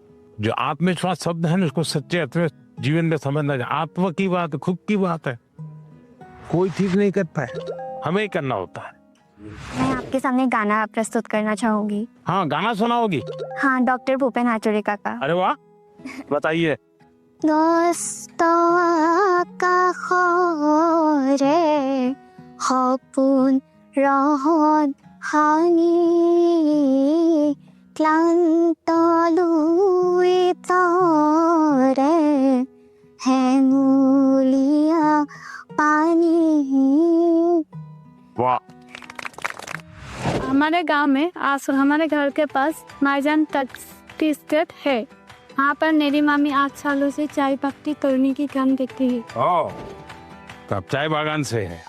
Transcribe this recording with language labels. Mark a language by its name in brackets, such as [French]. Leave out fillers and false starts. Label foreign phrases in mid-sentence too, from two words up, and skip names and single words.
[Hindi] जो आत्मविश्वास शब्द है ना उसको सच्चे अर्थ में जीवन में समझना चाहिए। आत्मा की बात है, खुद की बात है, कोई ठीक नहीं करता है, हमें ही करना होता है। मैं आपके सामने गाना प्रस्तुत करना चाहूंगी। हाँ, गाना सुनाओगी? हाँ, डॉक्टर भूपेन हाजरिका का। अरे वाह, बताइए। [Assamese] সপোন ৰহত ভাঙি ক্লান্ত লুই তৰে হেঙুলীয়া পানী। [Hindi] वाह। हमारे गांव में हमारे घर के पास माईजान टी स्टेट है। वहाँ पर मेरी मामी 8 सालों से चाय पत्ती तोड़ने की काम करती है। ओह, तो आप चाय बागान से है?